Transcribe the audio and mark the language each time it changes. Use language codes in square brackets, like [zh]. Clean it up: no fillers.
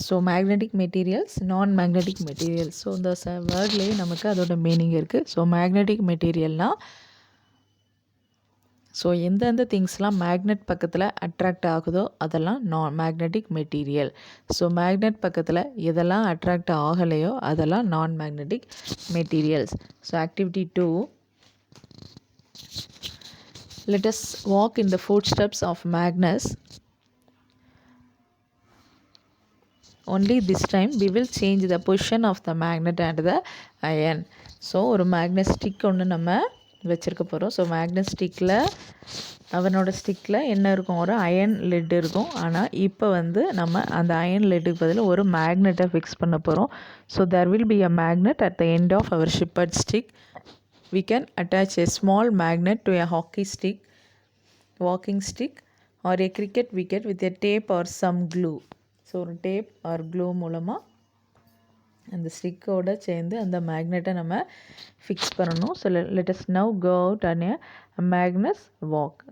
[ta] So magnetic materials, நான் magnetic materials. So இந்த வேர்ட்லேயே நமக்கு அதோட மீனிங் இருக்குது. ஸோ மேக்னெட்டிக் மெட்டீரியல்னால் ஸோ எந்தெந்த திங்ஸ்லாம் மேக்னெட் பக்கத்தில் அட்ராக்ட் ஆகுதோ அதெல்லாம் நான் மேக்னெட்டிக் மெட்டீரியல். ஸோ மேக்னெட் பக்கத்தில் எதெல்லாம் அட்ராக்ட் ஆகலையோ அதெல்லாம் நான் magnetic materials. [en] So activity 2, let us walk in the footsteps of Magnus. Only this time we will change the position of the magnet and the iron. [ta] So ஒரு magnet stick ஒன்று நம்ம வச்சுருக்க போகிறோம். So magnet ஸ்டிக்கில் அவனோட ஸ்டிக்கில் என்ன இருக்கும், ஒரு iron let இருக்கும். ஆனால் இப்போ வந்து நம்ம அந்த அயன் லெட்டுக்கு பதில் ஒரு மேக்னெட்டை ஃபிக்ஸ் பண்ண போகிறோம். [en] So there will be a magnet at the end of our shepherd stick. We can attach a small magnet to a hockey stick, walking stick or a cricket wicket with a tape or some glue. [ta] So ஒரு tape R clue மூலமாக அந்த ஸ்டிக்கோடு சேர்ந்து அந்த மேக்னெட்டை நம்ம fix பண்ணணும். [en] So let us now go out on a Magnus walk.